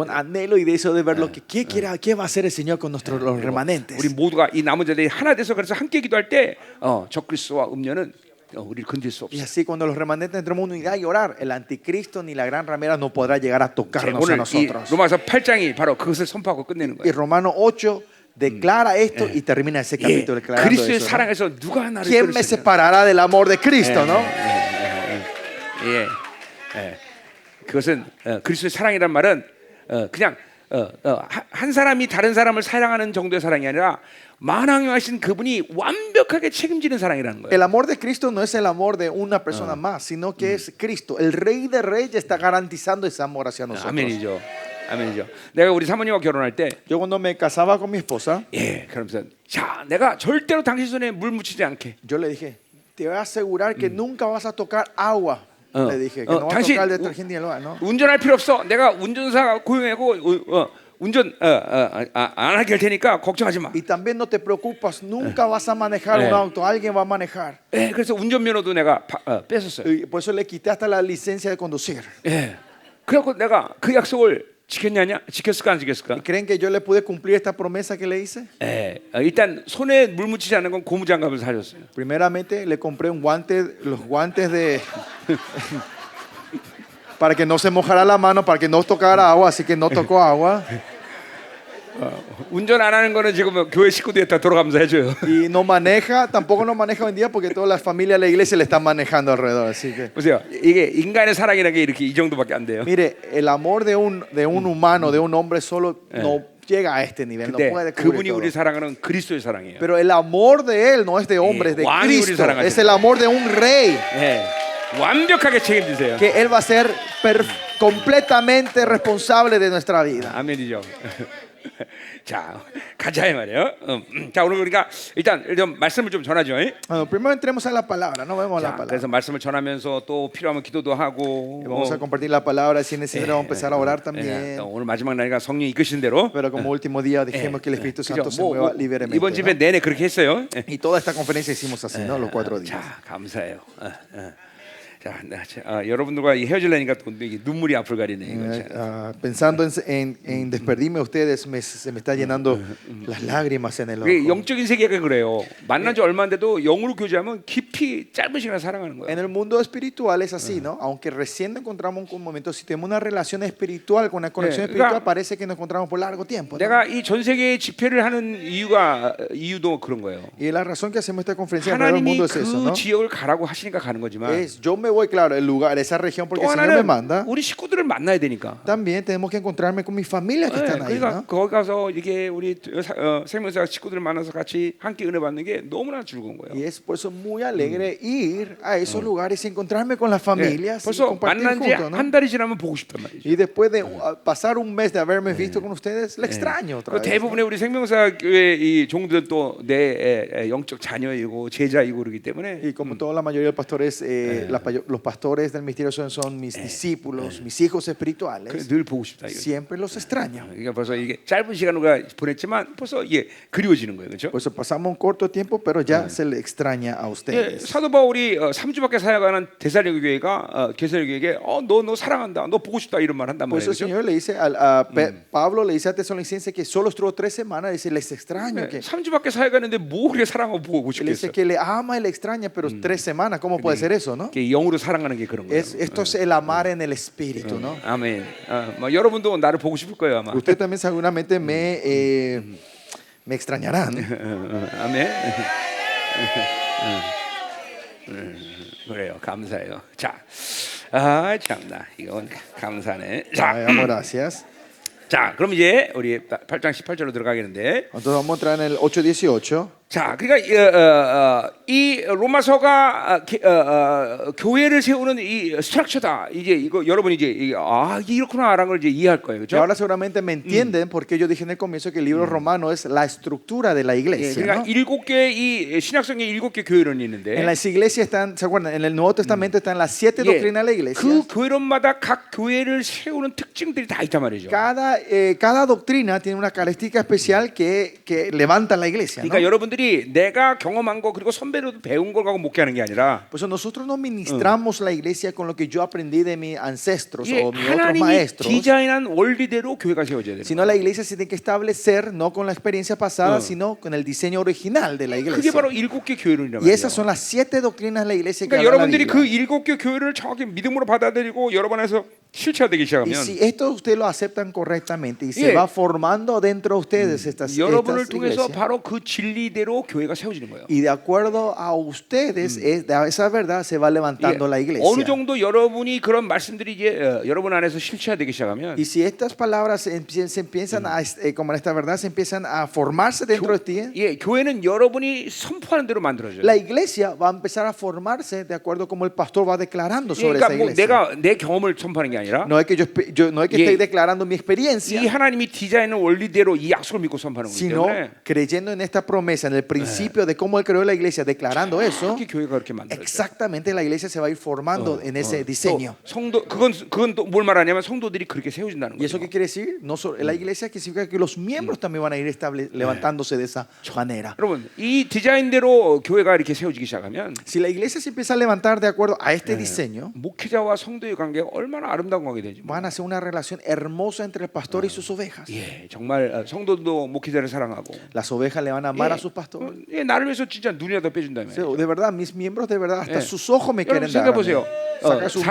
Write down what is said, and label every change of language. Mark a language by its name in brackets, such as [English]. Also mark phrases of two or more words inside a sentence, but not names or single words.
[Spanish] Con anhelo y deseo de ver lo que qué va a hacer el Señor con nuestros los remanentes. [Korean] 우리 모두가 이 남은 자들이 하나 돼서 그래서 함께 기도할 때 적그리스도와 음녀는 우리를 건들 수 [Spanish] Y [Korean] 없어요. [Spanish] así cuando los remanentes entremos en unidad y orar, el anticristo ni la gran ramera no podrá llegar a tocarnos a [Korean] 오늘 이 [Spanish] nosotros. [Korean] 로마서 8장이 바로 그것을 선포하고 끝내는 [Spanish] Y [Korean] 거예요. [Spanish] Romano 8 declara esto y termina ese capítulo declarando [Korean] 그리스도의 [Spanish] eso, ¿no? [Korean] 사랑에서 누가 나를 [Spanish] ¿Quién [Korean] 끊을 [Spanish] me [Korean] 수 있느냐? [Spanish] separará del amor de Cristo, no? [Korean] 그것은 그리스도의 사랑이란 말은 그냥 한 사람이 다른 사람을 사랑하는 정도의 사랑이 아니라 만왕하신 그분이 완벽하게 책임지는 사랑이라는 거예요. [Spanish] El amor de Cristo no es el amor de una persona más, sino que es Cristo. El Rey de Reyes está garantizando ese amor hacia nosotros. [Korean] 아멘이죠. 아멘이죠. 내가 우리 사모님과 결혼할 때, [Spanish] Yo cuando me casaba con mi esposa, [Korean] 그러면서 자, 내가 절대로 당신 손에 물 묻히지 않게. [Spanish] yo le dije, te voy a asegurar que nunca vas a tocar agua. Le dije, que no vas a [Korean] 당신 [Spanish] tocar el detergente ni el agua, ¿no? [Korean] 운전할 필요 없어. 내가 운전사 고용하고 운전 안 하게 할 테니까 걱정하지 마. [Spanish] Y también no te preocupas, nunca vas a manejar un auto, alguien va a manejar. [Korean] 그래서 운전면허도 내가 뺐었어요. [Spanish] Y por eso le quité hasta la licencia de conducir. [Korean] 그래갖고 내가 그 약속을 지켰을까 안 지켰을까? [Spanish] ¿Y creen que yo le pude cumplir esta promesa que le hice? [Korean] 일단 손에 물 묻히지 않는 건 고무장갑을 사줬어요. [Spanish] Primeramente le compré los guantes de para que no se mojara la mano, para que no tocara agua, así que no tocó agua. [Korean] 운전 안 하는 거는 지금 교회 식구들이 다 돌아가면서 해줘요. [Spanish] Y no maneja, tampoco no maneja hoy en día porque toda la familia de la iglesia le están manejando alrededor. Así que, [Korean] 보세요. 이게 인간의 사랑이라는 게 이렇게 이 정도밖에 안 돼요. [Spanish] mire, el amor de un humano, de un hombre solo, no llega a este nivel, no [Korean] 근데 [Spanish] puede [Korean] 그분이 [Spanish] cubrir [Korean] 우리 [Spanish] todo. [Korean] 사랑하는 그리스도의 사랑이에요. [Spanish] Pero el amor de él no es de hombre, es de [Korean] 왕이 우리 [Spanish] Cristo. [Korean] 사랑하시는 [Spanish] Es el amor de un rey. [Korean] 완벽하게 책임지세요. [Spanish] Que él va a ser completamente responsable de nuestra vida. [Korean] 아멘이죠. 자, 가자 이 말이에요. 자, 오늘 우리가 일단 좀 말씀을 좀 전하죠. [Spanish] Bueno, primero entremos a la palabra, no vemos la [Korean] 자, [Spanish] palabra. [Korean] 그래서 말씀을 전하면서 또 필요하면 기도도 하고. [Spanish] Vamos a compartir la palabra, si es necesario vamos a empezar a orar también. [Korean] 오늘 마지막 날이니까 성령이 이끄신 대로. [Spanish] Pero como último día dejemos que el Espíritu Santo se mueva libremente. [Korean] 이번 집회 [Spanish] ¿no? [Korean] 내내 그렇게 했어요. [Spanish] Y toda esta conferencia hicimos así, ¿no? Los 4 días. [Korean] 자, 감사해요. 자, 여러분들과 헤어질라니까 또 이게 눈물이 앞을 가리네. 이거 참. [Spanish] Pensando en despedirme de ustedes, se me está llenando las lágrimas en el [Korean] 그게 [Spanish] ojo. [Korean] 영적인 세계가 그래요. 만난 지 얼마 안 돼도 영으로 교제하면 깊이 짧은 시간에 사랑하는 거예요. [Spanish] En el mundo espiritual es así, ¿no? Aunque recién nos encontramos un momento, si tenemos una relación espiritual con una conexión [Korean] 네, [Spanish] espiritual, [Korean] 그러니까 [Spanish] parece que nos encontramos por largo tiempo, ¿no? [Korean] 내가 이 전 세계 집회를 하는 이유도 그런 거예요. [Spanish] Y la razón que hacemos esta conferencia alrededor del [Korean] 하나님이 [Spanish] mundo es eso, [Korean] 그 [Spanish] ¿no? [Korean] 지역을 가라고 하시니까 가는 거지만 [Spanish] Yo me voy, claro, el lugar, esa región porque [Korean] 또 [Spanish] el Señor me [Korean] 하나는 [Spanish] manda. [Korean] 우리 식구들을 만나야 되니까. [Spanish] También tenemos que encontrarme con mi familia que [Korean] 네, [Spanish] están ahí, [Korean] 그러니까 [Spanish] ¿no? [Korean] 거기 가서 이게 우리 생명사 식구들을 만나서 같이 함께 은혜 받는 게 너무나 즐거운 거예요. [Spanish] Y es por eso muy alegre ir a esos lugares y encontrarme con las [Korean] 네, [Spanish] familias y [Korean] 벌써 [Spanish] compartir [Korean] 만난 지 [Spanish] juntos, ¿no? [Korean] 한 달이 지나면 보고 싶단 말이죠. [Spanish] Y después de pasar un mes de haberme visto con ustedes, le extraño otra [Korean] 그 [Spanish] vez, ¿no? [Korean] 대부분의 우리 생명사 교회 이 종들은 또 내 영적 자녀이고 제자이고 그러기 때문에 [Spanish] Y como toda la mayoría de pastores, los pastores del misterio son mis discípulos, mis hijos espirituales, [Korean] 늘 보고 싶다 이거. [Spanish] siempre los extraño. [Korean] 그러니까 벌써 이게 짧은 시간을 우리가 보냈지만 벌써 이게 그리워지는 거예요, 그렇죠? [Spanish] Por eso pasamos un corto tiempo, pero ya se le extraña a [Korean] 예, [Spanish] ustedes. [Korean] 사도 바울이 3주밖에 사역하는 데살로니가 교회가 게살로니가에게 너 사랑한다, 너 보고 싶다 이런 말 한단 [Spanish] Por [Korean] 말이에요, [Spanish] eso el [Korean] 그렇죠? [Spanish] Señor le dice Pablo le dice a Tesalonicenses que solo estuvo 3 semanas, dice les extraño, que [Korean] 3주밖에 사역하는데 뭐 그렇게 사랑하고 보고 [Spanish] le dice [Korean] 싶겠어? [Spanish] que le ama y le extraña, pero 3 semanas, ¿cómo puede ser eso, no? [Korean] 이게 영으로 사랑하는 게 그런 거예요. [Spanish] Esto es el amar en el espíritu, ¿no? [Korean] 아멘. 뭐 여러분도 나를 보고 싶을 거예요 아마. [Spanish] Ustedes también seguramente me extrañarán. [Korean] 아멘. 그래요. 감사해요. 자, 참나 이건 감사네. [Spanish] Ay, [Korean] 자, [Spanish] amo, gracias. [Korean] 자, 그럼 이제 우리 8장 18절로 들어가겠는데. [Spanish] Entonces vamos a entrar en el 8:18. [Korean] 자, 그러니까 이 로마서가 교회를 세우는 이 스트럭처다. 이제 이거 여러분이 이제 이게 이렇구나라는 걸 이제 이해할 거예요, [Spanish] Y [Korean] 그렇죠? [Spanish] ahora seguramente me entienden porque yo dije en el comienzo que el libro romano es la estructura de la [Korean] 예, [Spanish] iglesia, [Korean] 그러니까 [Spanish] ¿no? [Korean] 7개 이 신약성의 7개 교회론이 [Spanish] En [Korean] 있는데 [Spanish] las iglesias están, ¿se acuerdan? En el Nuevo Testamento están las 7 [Korean] 예, [Spanish] doctrinas de la iglesia. [Korean] 그 교회론마다 각 교회를 세우는 특징들이 다 있단 말이죠. [Spanish] Cada doctrina tiene una característica especial que levanta la iglesia, ¿no? [Korean] 그러니까 여러분들이 내가 경험한 거 그리고 선배로도 배운 걸 갖고 목회하는 게 아니라 [Spanish] Por eso nosotros no ministramos la iglesia con lo que yo aprendí de mis ancestros [Korean] 이게 [Spanish] o mis otros [Korean] 하나님이 [Spanish] maestros, [Korean] 디자인한 원리대로 교회가 세워져야 되는 [Spanish] sino [Korean] 거예요. [Spanish] la iglesia se tiene que establecer no con la experiencia pasada, sino con el diseño original de la [Korean] 그게 [Spanish] iglesia. [Korean] 바로 7개 교회론이란 [Spanish] Y esas [Korean] 말이에요. [Spanish] son las 7 doctrinas de la iglesia que [Korean] 그러니까 [Spanish] habla la [Korean] 여러분들이 그 [Spanish] Biblia. [Korean] 7개 교회를 정확히 믿음으로 받아들이고 여러 번 해서 실체화되기 [Spanish] Y [Korean] 시작하면 [Spanish] si esto ustedes lo aceptan correctamente y [Korean] 예. [Spanish] se va formando dentro de ustedes estas [Korean] 여러분을 통해서 [Spanish] iglesias, [Korean] 바로 그 진리대로 교회가 세워지는 거예요. [Spanish] y de acuerdo a ustedes, de esa verdad se va levantando la [Korean] 어느 [Spanish] iglesia. [Korean] 정도 여러분이 그런 말씀들이 이제 여러분 안에서 실체화되기 시작하면 [Spanish] Y si estas palabras se empiezan a, como esta verdad, se empiezan a formarse dentro de ti, [Korean] 예, 교회는 여러분이 선포하는 대로 만들어져요. [Spanish] la iglesia va a empezar a formarse de acuerdo como el pastor va declarando [Korean] 예, [Spanish] sobre [Korean] 그러니까 [Spanish] esa [Korean] 뭐 [Spanish] iglesia. [Korean] 내가 내 경험을 선포하는 게 아니라 [Spanish] No es que no es que [Korean] 예. [Spanish] estoy declarando mi [Korean] 이 [Spanish] experiencia, [Korean] 하나님이 디자인한 원리대로 이 약속을 믿고 선포하는 거기 [Spanish] sino [Korean] 때문에 [Spanish] creyendo en esta promesa, en el principio de cómo él creó la iglesia, declarando eso. [Korean] 그렇게 교회가 그렇게 만들어져요. [Spanish] Exactamente, la iglesia se va a ir formando en ese diseño. [Korean] 또 성도 그건 또 뭘 말하냐면 성도들이 그렇게 세워진다는 [Spanish] ¿Y eso [Korean] 거죠. [Spanish] qué quiere decir? No solo, la iglesia que significa que los miembros también van a ir levantándose de esa manera. [Korean] 여러분 이 디자인대로 교회가 이렇게 세워지기 시작하면 [Spanish] Si la iglesia se empieza a levantar de acuerdo a este diseño, [Korean] 목회자와 성도의 관계가 얼마나 아름다운 관계 되지. [Spanish] van a ser una relación hermosa entre el pastor y sus ovejas. [Korean] 예, 정말 성도도 목회자를 사랑하고 [Spanish] Las ovejas le van a amar [Korean] 예, [Spanish] a sus pastores. [Korean] 예, 나를 위해서 진짜 눈이라도 빼준다며. [Spanish] O sea, de verdad, mis miembros, de verdad, hasta [Korean] 예. [Spanish] sus ojos me [Korean] 여러분 [Spanish] quieren dar. [Korean] 생각해 보세요. [Spanish] Saca su ojo